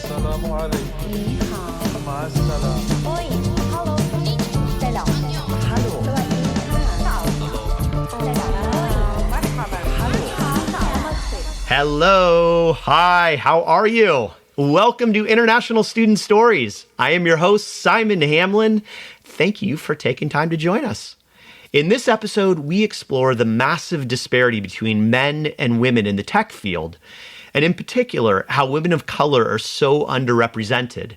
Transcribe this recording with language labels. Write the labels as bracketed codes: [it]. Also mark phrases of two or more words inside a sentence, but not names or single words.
[ar] السلام عليكم. [zh] 你好 [ar] مع السلامة. [en] Oi Hello Selam Hello สวัสดีค่ะ Selam Marhaba Namaste Hello. Hi. How are you? Welcome to International Student Stories. I am your host, Simon Hamlin. Thank you for taking time to join us. In this episode, we explore the massive disparity between men and women in the tech field, and in particular, how women of color are so underrepresented.